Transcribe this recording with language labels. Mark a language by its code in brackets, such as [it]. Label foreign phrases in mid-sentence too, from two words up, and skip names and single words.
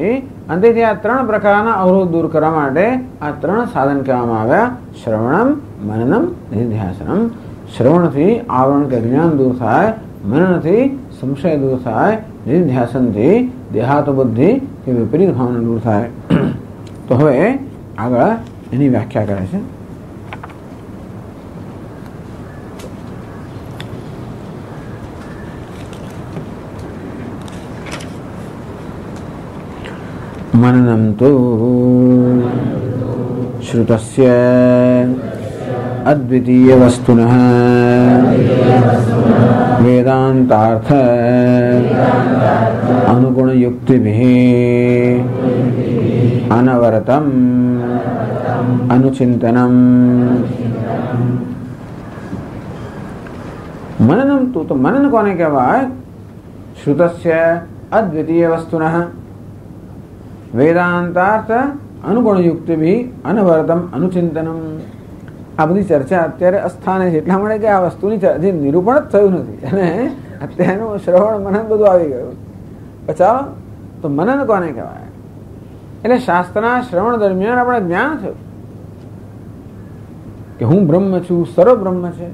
[gu] અંતેથી આ ત્રણ પ્રકારના અવરોધ દૂર કરવા માટે આ ત્રણ સાધન કહેવામાં આવ્યા: [sa] श्रवणम्, मननम्, निदिध्यासनम्. [gu] શ્રવણથી આવરણ કે જ્ઞાન દૂર થાય, મનનથી સંશય દૂર થાય, નિધિધ્યાસનથી દેહાતો બુદ્ધિ કે વિપરીત ભાવના દૂર થાય. તો હવે આગળ એની વ્યાખ્યા કરે છે. [sa] मननं तु श्रुतस्य अद्वितीय वस्तुनः वेदांतार्थ अनुगुण युक्तिभिः अनवरतम् अनुचिंतनम. [gu] મનનમ તો મનન કોને કહેવાય? [sa] श्रुतस्य अद्वितीय वस्तुनः वेदांतार्थ अनुगुण युक्तिभिः अनवरतम अनुचिंतनम. [gu] આ બધી ચર્ચા અત્યારે અસ્થાને છે એટલા માટે કે આ વસ્તુની હજી નિરૂપણ જ થયું નથી અને અત્યારનું શ્રવણ મનન બધું આવી ગયું. ચાલો તો મનન કોને કહેવાય? એટલે શાસ્ત્રના શ્રવણ દરમિયાન આપણે જ્ઞાન થયું કે હું બ્રહ્મ છું, સર્વ બ્રહ્મ છે.